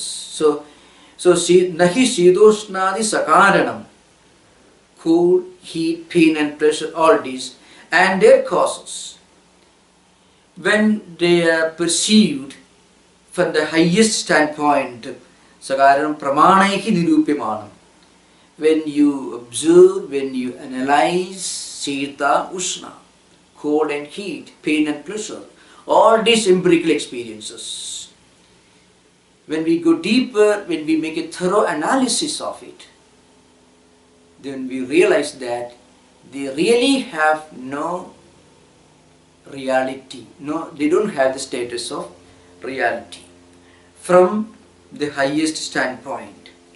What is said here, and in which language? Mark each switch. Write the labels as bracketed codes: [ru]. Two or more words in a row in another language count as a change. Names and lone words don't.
[en] So [sa] न हि शीतोष्णादि सकारणम्, [en] cold, heat, pain and pleasure, all these and their causes, when they are perceived from the highest standpoint, [sa] सकारणम् प्रमाणैः निरूप्यमाणम्, [en] when you observe, when you analyze sita, uṣna, cold and heat, pain and pleasure, all these empirical experiences, when we go deeper, when we make a thorough analysis of it, then we realize that they really have no reality, they don't have the status of reality from the highest standpoint.